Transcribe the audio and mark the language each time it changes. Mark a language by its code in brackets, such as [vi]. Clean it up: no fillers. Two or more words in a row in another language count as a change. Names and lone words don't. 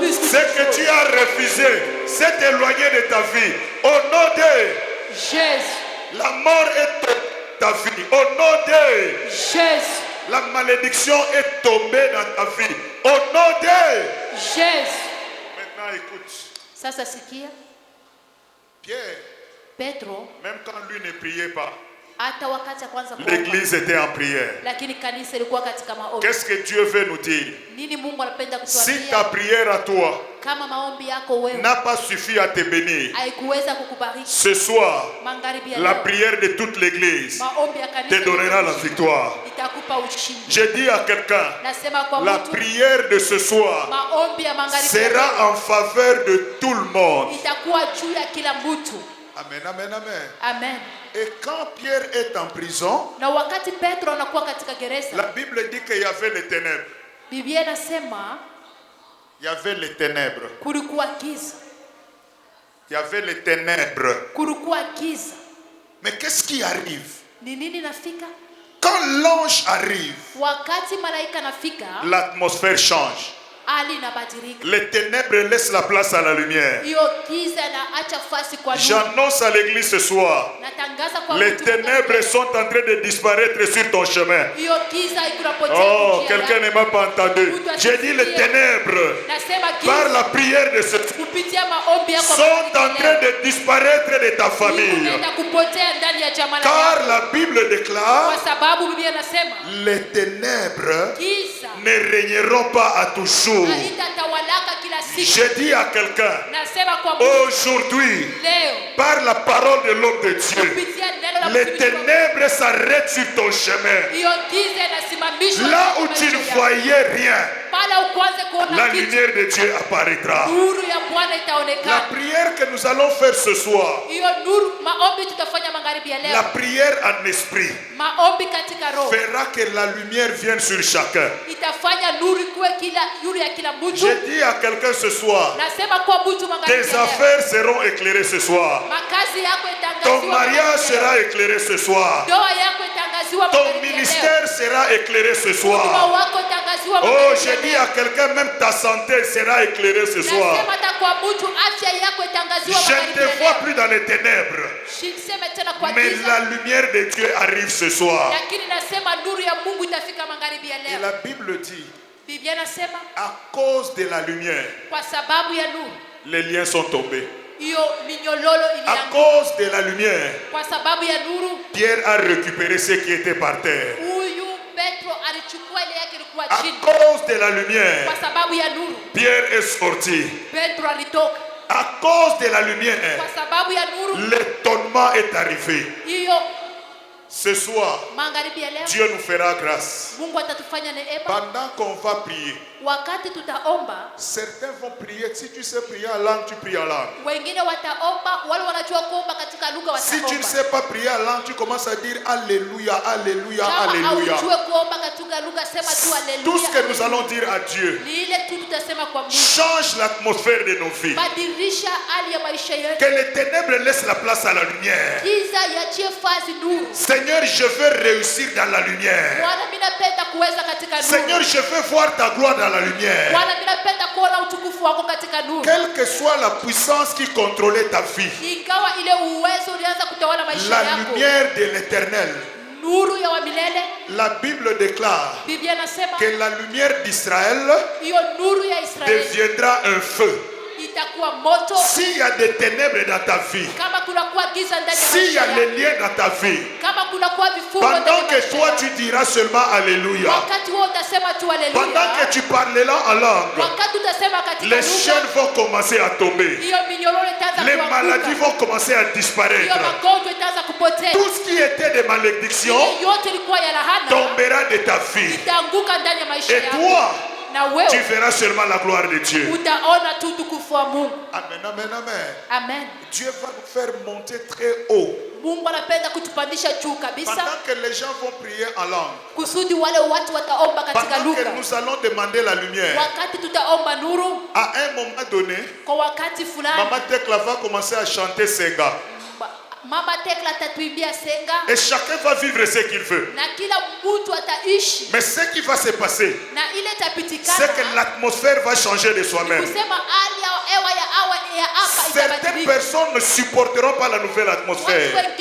[fr] Ce que tu as refusé, s'est éloigné de ta vie. Au nom de Jésus. La mort est de ta vie. Au nom de Jésus. La malédiction est tombée dans ta vie. Au nom de Jésus. Maintenant écoute. [sw] Sasa sikia. [fr] Pierre, [sw] Petro, [fr] même quand lui ne priait pas, [sw] hata wakati kwanza [fr] l'église était en prière. [sw] Lakini kanisa ilikuwa katika maombi. [fr] Qu'est-ce que Dieu veut nous dire? [sw] Nini Mungu anapenda kutuambia? [fr] Si ta prière à toi [sw] kama maombi yako wewe [fr] n'a pas suffi à te bénir, [sw] haikuweza kukubariki, [fr] ce soir, [sw] magharibi ya [fr] la [sw] leo, [fr] prière de toute l'église [sw] maombi ya kanisa [fr] te donnera la victoire. [sw] itakupa ushindi. [fr] Je dis à quelqu'un, [sw] Nasema kwa [fr] la [sw] mtu, [fr] prière de ce soir [sw] maombi ya magharibi ya [fr] sera [sw] leo [fr] en faveur de tout le monde. [sw] itakuwa juu ya kila mtu. Amen, amen, amen. Amen. [fr] Et quand Pierre est en prison, [sw] Na wakati Petro anakuwa katika [fr] la [sw] gereza, [fr] Bible dit qu'il y avait les ténèbres. [sw] Biblia inasema [fr] Il y avait les ténèbres. [sw] kulikuwa giza. [fr] Il y avait les ténèbres. [sw] Kulikuwa giza. [fr] Mais qu'est-ce qui arrive? [sw] Ni nini nafika? [fr] Quand l'ange arrive, [sw] Wakati malaika nafika, [fr] l'atmosphère change. [sw] hali inabadilika. [fr] Les ténèbres laissent la place à la lumière. [sw] Hiyo giza na acha fasi kwa nuru. [fr] J'annonce à l'église ce soir, [sw] Natangaza kwa [fr] les [sw] mtu [fr] ténèbres sont en train de disparaître sur ton chemin. [sw] hiyo giza ikunapotea [fr] Oh, [sw] njia [fr] quelqu'un [sw] yako. [fr] ne m'a pas entendu. J'ai dit les ténèbres, [sw] Nasema [fr] par [sw] giza [fr] la prière de ce [sw] kupitia maombi yako [fr] sont en train de disparaître de ta famille. [sw] unaenda kupotea ndani ya jamaa [fr] Car [sw] yako. [fr] la Bible déclare, [sw] Kwa sababu Biblia inasema [fr] les ténèbres [sw] giza [fr] ne régneront pas à toujours. [sw] haitatawalaka kila siku. [fr] Je dis à quelqu'un, [sw] Nasema kwa mtu [fr] aujourd'hui, [sw] leo [fr] par la parole de l'homme de Dieu, [sw] kupitia neno la [fr] les [sw] mtumishi wa Mungu, [fr] ténèbres s'arrêtent sur ton chemin. [sw] hiyo giza inasimamishwa [fr] Là [sw] katika [fr] où tu [sw] maisha [fr] ne [sw] yako. [fr] voyais rien, [sw] Pale ukwanze kuona [fr] la [sw] kitu, [fr] lumière de Dieu apparaîtra. [sw] nuru ya Bwana [fr] La [sw] itaonekana. [fr] prière que nous allons faire ce soir, [sw] Hiyo nuru maombi tutafanya magharibi ya [fr] la [sw] leo, [fr] prière en esprit, [sw] maombi katika roho [fr] fera que la lumière vienne sur chacun. [sw] itafanya nuru ikuwe kila nuru ya kila mtu. [fr] Je dis à quelqu'un ce soir, [sw] Nasema kwa mtu magharibi [fr] tes [sw] ya leo, [fr] affaires seront éclairées ce soir. [sw] makazi yako [fr] Ton [sw] itangaziwa, [fr] mariage [sw] magharibi ya [fr] sera [sw] leo. [fr] éclairé ce soir. [sw] Ndoa yako itangaziwa, [fr] Ton [sw] magharibi ya leo. [fr] ministère sera éclairé ce [sw] Huduma [fr] soir. [sw] wako itangaziwa, [fr] Oh, [sw] magharibi [fr] je [sw] ya [fr] dis [sw] leo. [fr] à quelqu'un, même ta santé sera éclairée ce soir. [sw] Nasema hata kwa mtu afya yako itangaziwa, [fr] Je ne [sw] magharibi [fr] te [sw] ya [fr] vois [sw] leo. [fr] plus dans les ténèbres, [sw] Siseme tena kwa [fr] mais [sw] giza, [fr] la lumière de Dieu arrive ce soir. [sw] lakini nasema nuru ya Mungu itafika magharibi ya [fr] Et [sw] leo. [fr] la Bible dit, [sw] Biblia nasema [fr] à cause de la lumière, [sw] kwa sababu ya nuru [fr] les liens sont tombés. [sw] hiyo minyololo [fr] À [sw] ilianguka. [fr] cause de la lumière, [sw] Kwa sababu ya nuru [fr] Pierre a récupéré ce qui était par terre. [sw] huyu Petro alichukua ile yake ilikuwa [fr] À [sw] chini. [fr] cause de la lumière, [sw] Kwa sababu ya nuru [fr] Pierre est sorti. [sw] Petro alitoka. [fr] À cause de la lumière, [sw] Kwa sababu ya nuru [fr] l'étonnement est arrivé. [sw] hiyo [fr] Ce soir, [sw] magharibi ya leo [fr] Dieu nous fera grâce. [sw] Mungu atatufanya neema. [fr] Pendant qu'on va prier, [sw] Wakati tutaomba, [fr] certains vont prier. Si tu sais prier en langue, tu pries en langue. [sw] wengine wataomba, wale wanajua kuomba katika lugha [fr] Si tu ne [sw] wataomba. [fr] sais pas prier en langue, tu commences à dire Alléluia, Alléluia, [sw] Kama [fr] Alléluia. [sw] haujue kuomba katika lugha, sema tu [fr] Tout ce que [sw] haleluya. [fr] nous allons dire à Dieu [sw] Ni ile tu tutasema kwa Mungu. [fr] change l'atmosphère de nos vies. [sw] Badilisha hali ya maisha yetu. [fr] Que les ténèbres laissent la place à la lumière. [sw] Giza yachie fazi nuru. [fr] Seigneur, je veux réussir dans la lumière. [sw] Bwana, mimi napenda kuweza katika nuru. [fr] Seigneur, je veux voir ta gloire dans la lumière. [sw] Bwana, mimi napenda kuona utukufu wako katika nuru. [fr] Quelle que soit la puissance qui contrôlait ta vie, [sw] Ingawa ile uwezo ulianza kutawala maisha [fr] la [sw] yako. [fr] lumière de l'éternel, [sw] Nuru ya wa milele. [fr] la Bible déclare [sw] Biblia nasema [fr] que la lumière d'Israël [sw] hiyo nuru ya Israeli [fr] deviendra un feu. [sw] itakuwa moto. [fr] S'il y a des ténèbres dans ta vie, [sw] Kama kuna kuwa giza ndani ya [fr] s'il y [sw] maisha [fr] a les [sw] yako, [fr] liens dans ta vie, [sw] kama kuna kuwa vifungo ndani [fr] pendant [sw] ya [fr] que [sw] maisha [fr] toi [sw] yako, [fr] tu diras seulement Alléluia, [sw] wakati wewe utasema tu [fr] pendant que [sw] haleluya, [fr] tu parleras en langue, [sw] wakati utasema katika [fr] les chaînes [sw] lugha, [fr] vont commencer à tomber. [sw] hiyo minyororo itaanza [fr] Les maladies [sw] kuanguka, [fr] vont commencer à [sw] hiyo [fr] disparaître. [sw] magonjwa itaanza kupotea, [fr] Tout ce qui était de malédiction [sw] ile yote ilikuwa ya lahana [fr] tombera de ta vie. [sw] itaanguka ndani ya maisha [fr] Et [sw] yako, [fr] toi, [sw] na [fr] tu [sw] wewe [fr] verras seulement la gloire de Dieu. [sw] utaona tu utukufu wa Mungu. Amen, amen, amen. Amen. [fr] Dieu va nous faire monter très haut. [sw] Mungu anapenda kutupandisha juu kabisa, [fr] Pendant que les gens vont prier en langue, [sw] kusudi wale watu wataomba katika [fr] pendant que [sw] lugha. [fr] nous allons demander la lumière, [sw] Wakati tutaomba nuru, [fr] à un moment donné, [sw] kwa wakati fulani [fr] Maman Tekla va commencer à chanter Senga. Et chacun va vivre ce qu'il veut. Mais ce qui va se passer, c'est que l'atmosphère va changer de soi-même. Certaines personnes ne supporteront pas la nouvelle atmosphère.